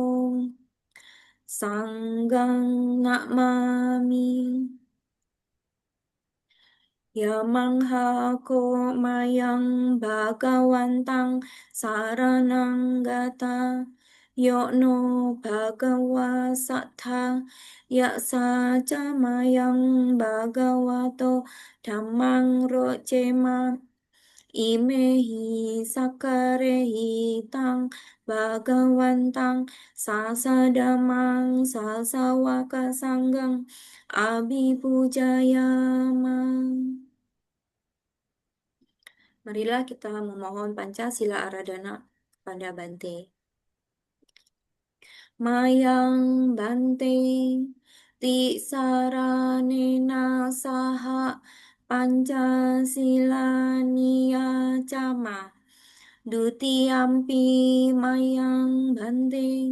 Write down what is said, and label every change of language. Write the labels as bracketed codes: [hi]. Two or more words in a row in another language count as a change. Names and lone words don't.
[pi] Sanggang Namami Yamangha ko mayang Bhagawantang Saranang gata Yono Bhagawa Sattha Yaksa Mayang Bhagavato Dhammang Rojema Imehi sakarehi tang Bhagawantang sasadamang sasawaka sanggang abipujayama. [id] Marilah kita memohon Pancasila Aradhana kepada Bante. [pi] Mayang Bante ti saranena saha Pancasila niyacama Dutiyampi mayang bante